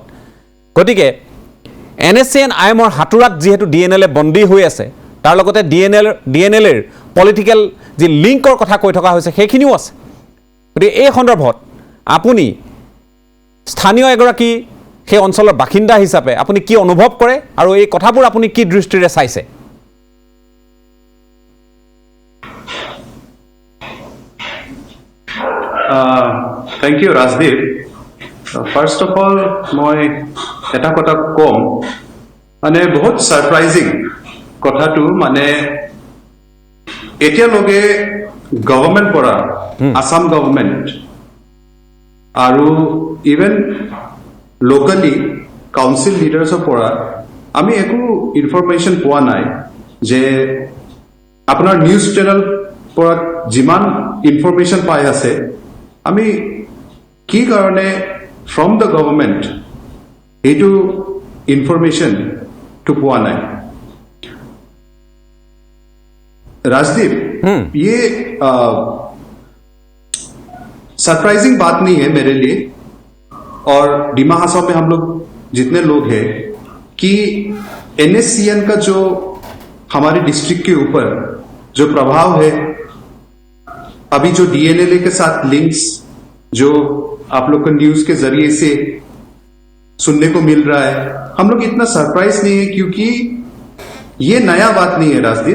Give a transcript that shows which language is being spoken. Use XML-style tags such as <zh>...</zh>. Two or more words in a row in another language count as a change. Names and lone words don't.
<as>গতিকে NSCN-IMৰ হাতোৰাত যিহেতু DNLে বন্দী হৈ আছে, তাৰ লগতে DNLৰ পলিটিকেল যি লিংকৰ কথা কৈ থকা হৈছে সেইখিনিও আছে। গতিকে এই সন্দৰ্ভত আপুনি স্থানীয় এগৰাকী সেই অঞ্চলৰ বাসিন্দা হিচাপে আপুনি কি অনুভৱ কৰে আৰু এই কথাবোৰ আপুনি কি দৃষ্টিৰে চাইছে?</as> <en>Thank you, Rajdeep. First of all,</en> <as>মই এটা কথা কম, মানে বহুত সাৰপ্ৰাইজিং কথাটো, মানে এতিয়ালৈকে গভৰ্ণমেণ্ট পৰা, আসাম গভৰ্ণমেণ্ট আৰু</as> <en>even locally council</en> <as>লিডাৰ্ছৰ পৰা আমি একো ইনফৰমেশ্যন পোৱা নাই যে আপোনাৰ</as> <en>news channel</en> <as>পৰা যিমান ইনফৰমেশ্যন পাই আছে, আমি কি কাৰণে</as> <en>from the government</en> <as>এইটো ইনফৰমেশ্যনটো পোৱা নাই।</as> <hi>राजदीप, ये सरप्राइजिंग बात नहीं है मेरे लिए और डिमा हासाव में हम लोग जितने लोग हैं कि NSCN का जो हमारे डिस्ट्रिक्ट के ऊपर जो प्रभाव है, अभी जो DNLA के साथ लिंक्स जो आप लोग को न्यूज के जरिए से सुनने को मिल रहा है, हम लोग इतना सरप्राइज नहीं है क्योंकि ये नया बात नहीं है राजदीप।</hi>